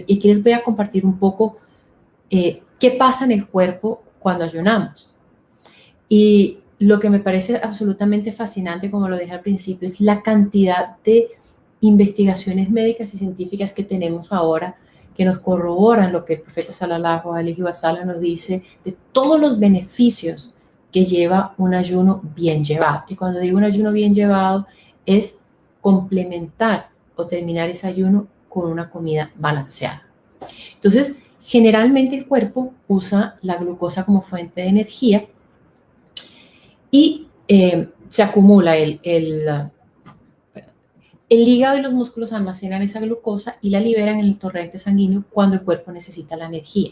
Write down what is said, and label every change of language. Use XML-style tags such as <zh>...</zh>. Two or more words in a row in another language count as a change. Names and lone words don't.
<es>Y aquí les voy a compartir un poco qué pasa en el cuerpo cuando ayunamos. Y lo que me parece absolutamente fascinante, como lo dije al principio, es la cantidad de investigaciones médicas y científicas que tenemos ahora que nos corroboran lo que el profeta</es> <ar>صلى الله عليه وسلم</ar> <es>nos dice de todos los beneficios que lleva un ayuno bien llevado. Y cuando digo un ayuno bien llevado, es complementar o terminar ese ayuno con una comida balanceada. Entonces, generalmente el cuerpo usa la glucosa como fuente de energía y se acumula el hígado y los músculos almacenan esa glucosa y la liberan en el torrente sanguíneo cuando el cuerpo necesita la energía.</es>